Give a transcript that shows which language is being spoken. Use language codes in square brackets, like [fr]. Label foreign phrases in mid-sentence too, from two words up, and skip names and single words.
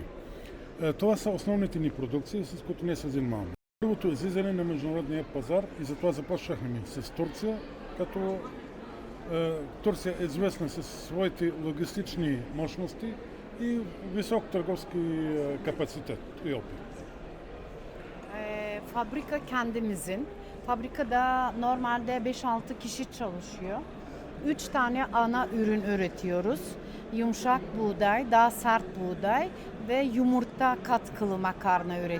[bg] Това са основните ни продукции, с които ние се занимаваме. Първото е излизане на международния пазар и затова започнахме с Турция, като Турция е известна със своите логистични мощности и висок търговски kapasite и опит. [tr] Fabrika kendimizin. Fabrikada normalde 5-6 kişi çalışıyor. 3 tane ana ürün üretiyoruz. Yumuşak buğday, daha sert buğday ve yumurta katkılı makarna üretiyoruz.